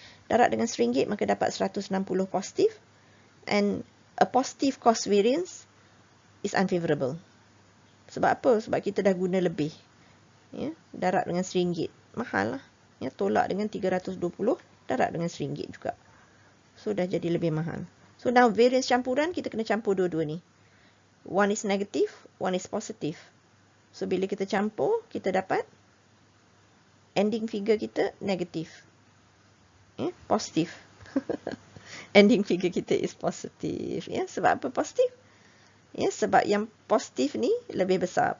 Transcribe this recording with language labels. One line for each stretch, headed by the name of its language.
Malay: Darab dengan RM1, maka dapat 160 positif.
English: And a positive cost variance is unfavorable.
Malay: Sebab apa? Sebab kita dah guna lebih. Ya, darab dengan RM1. Mahal lah. Ya, tolak dengan 320, darab dengan RM1 juga. So, dah jadi lebih mahal. So, now variance campuran, kita kena campur dua-dua ni.
English: One is negative, one is positive.
Malay: So, bila kita campur, kita dapat ending figure kita negatif. Ya, positif. Ending figure kita is positif. Ya, sebab apa positif? Ya, sebab yang positif ni lebih besar.